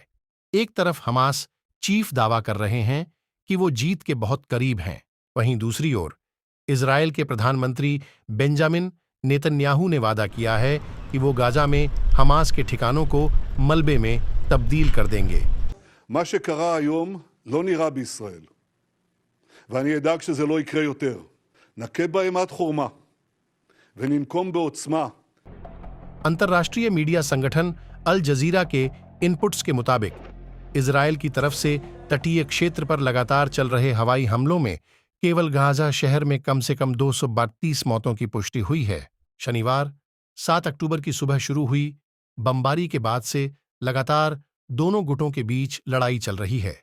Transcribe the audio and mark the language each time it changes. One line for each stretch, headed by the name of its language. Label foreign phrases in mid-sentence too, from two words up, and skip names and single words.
Hindi: एक तरफ हमास चीफ दावा कर रहे हैं कि वो जीत के बहुत करीब हैं, वहीं दूसरी ओर इजरायल के प्रधानमंत्री बेंजामिन नेतन्याहू ने वादा किया है कि वो गाजा में हमास के ठिकानों को मलबे में तब्दील कर देंगे।
Hebrew: מה שקרה היום לא נראה בישראל, ואני אדאג שזה לא יקרה יותר. נכה בהם עד חורמה וננקום בעוצמה.
Hindi: अंतर्राष्ट्रीय मीडिया संगठन अल जजीरा के इनपुट्स के मुताबिक इजरायल की तरफ से तटीय क्षेत्र पर लगातार चल रहे हवाई हमलों में केवल गाजा शहर में कम से कम 232 मौतों की पुष्टि हुई है। शनिवार 7 अक्टूबर की सुबह शुरू हुई बमबारी के बाद से लगातार दोनों गुटों के बीच लड़ाई चल रही है।